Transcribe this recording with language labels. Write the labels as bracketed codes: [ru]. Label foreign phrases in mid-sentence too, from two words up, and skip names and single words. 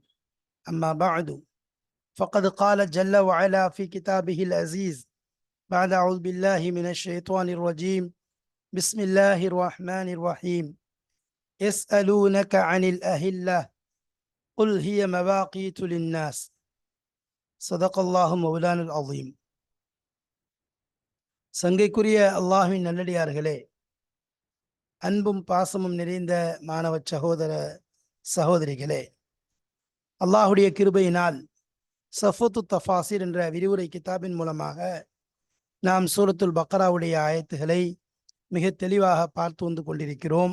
[ar] أما بعد، فقد قال جل وعلا في كتابه العزيز بعد أعوذ بالله من الشيطان الرجيم. بسم الله الرحمن الرحيم. يسألونك عن الأهلة قل هي مواقيت للناس. صدق الله مولانا العظيم. [ta] சங்கைக்குரிய அல்லாஹ்வின் நல்லடியார்களே, அன்பும் பாசமும் நிறைந்த மாணவ சகோதர சகோதரிகளே, அல்லாஹுடைய கிருபையினால் சஃபத்து தஃபாசிர் என்ற விரிவுரை கிதாபின் மூலமாக நாம் சூரத்துல் பக்ராவுடைய ஆயத்துகளை மிக தெளிவாக பார்த்து வந்து கொண்டிருக்கிறோம்.